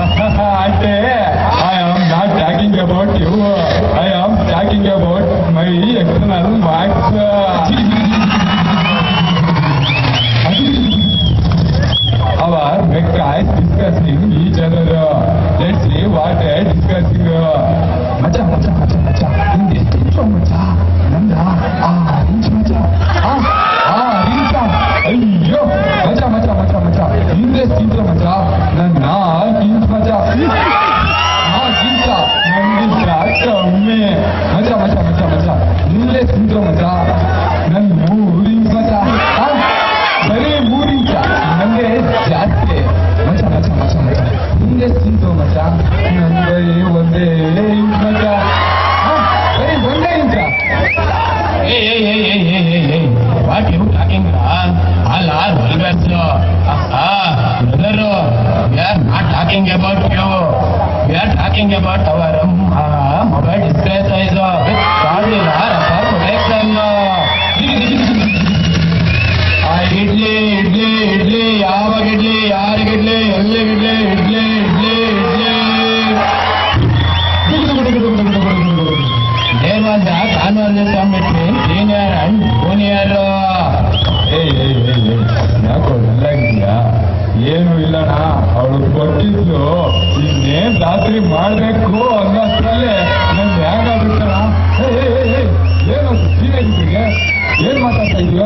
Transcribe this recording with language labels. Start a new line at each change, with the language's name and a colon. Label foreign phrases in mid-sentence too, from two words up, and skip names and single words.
English: I am not talking about you. I am talking about my external marks. Our big guys discussing each other. Let's see what they are discussing.
Kannada: ಮಚ್ಚ ಹಿಂದೆ ತಿಂಚೋ ಮಚ್ಚ. ನಂದ ಇಂಚ್ ಮಚ್ಚ. ಇಂಚ. ಅಯ್ಯೋ ಮಚ್ಚ ಹಿಂದೆ ತಿಂಚೋ ಮಚ್ಚ. ನನ್ನ ಇಂಚ್ ಮಚ್ಚ. ಇಂಚ ನಂದಿಸ ಕಮ್ಮಿ. ಮಚ್ಚ ಹಿಂದೆ ತಿಂಚೋ ಮಚ್ಚ. ನನ್ನ 3 ಇಂಚ್ ಮಚ್ಚ. ಬರೀ 3 ಇಂಚ ನಂಗೆ ಜಾಸ್ತಿ. ಮಚ್ಚ ಹಿಂದೆ ತಿಂತು ಮಚ್ಚ. ನನ್ ಬರೀ 1 ಇಂಚ್ ಮಚ್ಚ. ಬರೀ 1 ಇಂಚ.
English: Hey, what you talking about? All are vulgars. Brother, we are not talking about you. We are talking about our mobile display size with probably our protection.
Kannada: ಇಡ್ಲಿ ಯಾವಾಗ ಇಡ್ಲಿ ಯಾರಿಗಿಡ್ಲಿ ಎಲ್ಲಿಗಿಡ್ಲಿ ಇಡ್ಲಿ.
English: There was a conversation between senior and junior.
Kannada: ಯಾಕೋ ನಲ್ಲಾಗಿದ್ಯಾ? ಏನು ಇಲ್ಲಣ್ಣ, ಅವಳು ಕೊಟ್ಟಿದ್ಲು. ಇನ್ನೇನ್ ರಾತ್ರಿ ಮಾಡ್ಬೇಕು ಅನ್ನೋಷ್ಟರಲ್ಲೇ ನನ್ ಹೇಗಾಗ್ಬಿಡ್ತಾನ. ಏನು ಸೀರಿಯಸ್ಗೆ ಏನ್ ಮಾತಾಡ್ತಾ ಇದೆಯೋ?